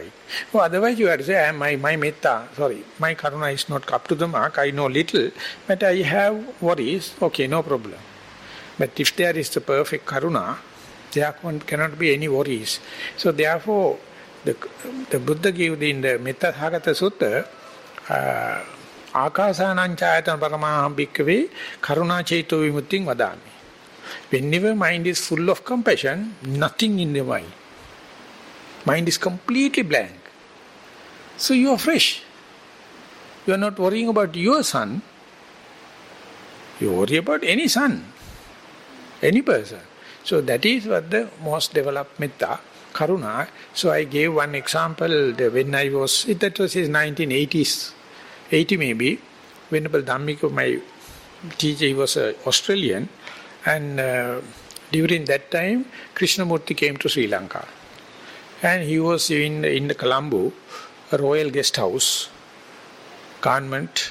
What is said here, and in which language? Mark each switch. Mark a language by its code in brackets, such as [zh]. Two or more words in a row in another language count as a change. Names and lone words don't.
[en] Well, otherwise you have to say, my karuna is not up to the mark, I know little, but I have worries, okay, no problem. But if there is the perfect karuna, there cannot be any worries. So therefore, the Buddha gave in the Metta Sahagata Sutta, [pi] Akasanan Chayatana Paramaham Bhikkave Karuna Chaito Vimutting Vadami. [en] Whenever mind is full of compassion, nothing in the mind. Mind is completely blank. So you are fresh. You are not worrying about your son. You worry about any son, any person. So that is what the most developed metta, karuna. So I gave one example when I was, that was his 1980s, 80 maybe, Venerable Dhammika, my teacher, he was Australian, and during that time, Krishnamurti came to Sri Lanka. And he was in the Colombo, a royal guest house, government.